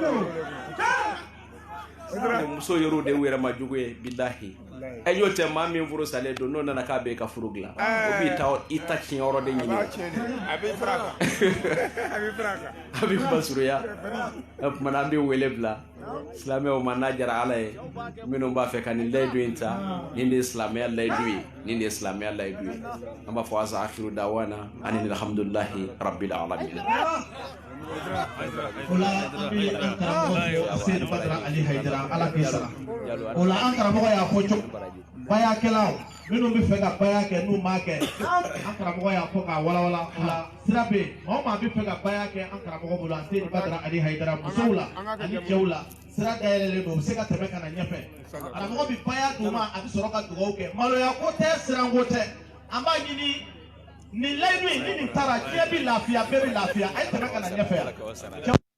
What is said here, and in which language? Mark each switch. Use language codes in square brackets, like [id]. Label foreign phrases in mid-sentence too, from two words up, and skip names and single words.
[bm] dɛ muso yɛrɛ de y'u yɛrɛ ma jugu ye bilahi y'o tɛ maa min furu salen don n'o nana k'a bɛ ka furu dilan o b'i ta i ta tiɲɛyɔrɔ de ɲini a bɛ basuruya o kumana an bɛ wele bila silamɛw ma n'a jara ala ye minnu b'a fɛ ka nin layidu in ta nin de ye silamɛya layidu ye nin de ye silamɛya layidu ye an b'a fɔ [ar] وآخر دعوانا [bm] ani [ar] الحمد لله رب العالمين [bm] ola an karamɔgɔ Seydi Badara Ali Hayidara ala k'i sara ola an karamɔgɔ y'a fɔ cogo baya kɛlaw minnu bɛ fɛ ka baya kɛ n'u m'a kɛ an karamɔgɔ y'a fɔ k'a walawala o la sira bɛ yen maa o maa bɛ fɛ ka baya kɛ an karamɔgɔ bolo an tɛ Badara Ali Hayidara musow la ani cɛw la sira dayɛlɛlen don u bɛ se ka tɛmɛ ka na ɲɛfɛ karamɔgɔ bɛ baya d'u ma a bɛ sɔrɔ ka dugawu kɛ maloya ko tɛ siranko tɛ an b'a ɲini nin layidu in ni nin taara diɲɛ bɛ lafiya bɛɛ bɛ lafiya a ye tɛmɛ ka na ɲɛfɛ yan.